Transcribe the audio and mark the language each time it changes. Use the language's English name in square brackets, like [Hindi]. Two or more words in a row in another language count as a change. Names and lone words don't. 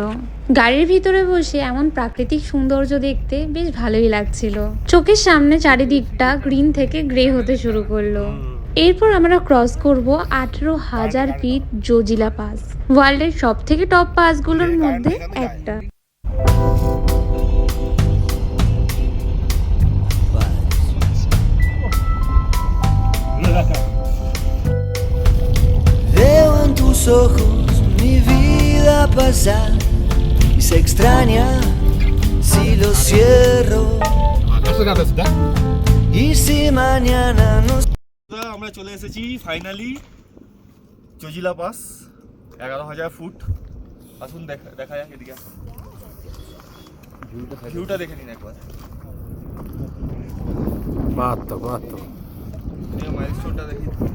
[Bangla] গাড়ির ভিতরে বসে এমন প্রাকৃতিক সৌন্দর্য দেখতে বেশ ভালোই লাগছিল। চোখের সামনে চারিদিকটা গ্রিন থেকে গ্রে হতে শুরু করলো। এরপর আমরা ক্রস করব 18,000 ফিট জোজিলা পাস, ওয়ার্ল্ডের সব থেকে টপ পাসগুলোর মধ্যে একটা। [Spanish] Veo en tus ojos mi vida pasar y se extraña si lo cierro y si mañana no. [Bangla] আমরা চলে এসেছি ফাইনালি জজিলা পাস, 11,000 ফুট। আসুন দেখা যাক এদিকে, ভিউটা দেখে নিন একবার। মাইলস্টোনটা দেখি।